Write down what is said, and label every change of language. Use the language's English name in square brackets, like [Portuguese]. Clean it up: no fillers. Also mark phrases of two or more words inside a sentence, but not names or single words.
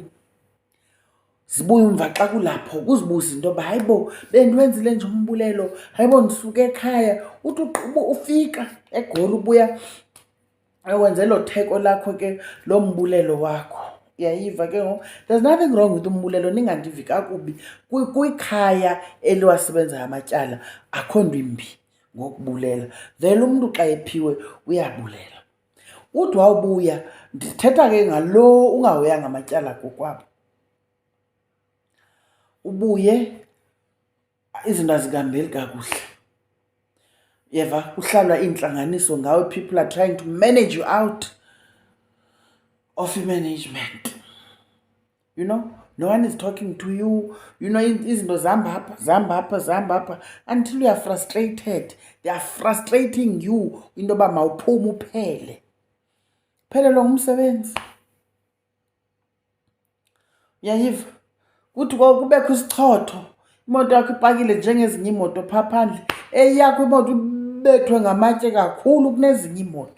[Xhosa] Zibuye umva xa kulapho kuzibuza into yoba hayibo bendiwenzile nje umbulelo, hayibo ndisuke ekhaya, uthi ufika eGoli ubuya ewenze elo theko lakho ke lo mbulelo wakho. Uyayiva ke ngoku, [English] there's nothing wrong with umbulelo, [Xhosa] ningandivi kakubi. Kwikhaya eliwasebenzayo amatyala akho nto imbi ngokubulela, vele umntu xa ephiwe uyabulela. Uthi wawubuya, ndithetha ke ngalo ungahoyanga amatyala kokwabo, ubuye izinto azingahambeli kakuhle. Yeva kuhlalwa iintlanganiso ngawe, [English] people are trying to manage you out of management. You know, no one is talking to you. You know, [Xhosa] izinto zihamba [English] until you are frustrated. They are frustrating you into [Xhosa] yoba mawuphume uphele. Phelelwa ngumsebenzi. Uyayiva? Kuthi kubekho isichotho, imoto yakho ipakile njengezinye iimoto phaa phandle, eyakho imoto ubethwe ngamatye kakhulu kunezinye iimoto.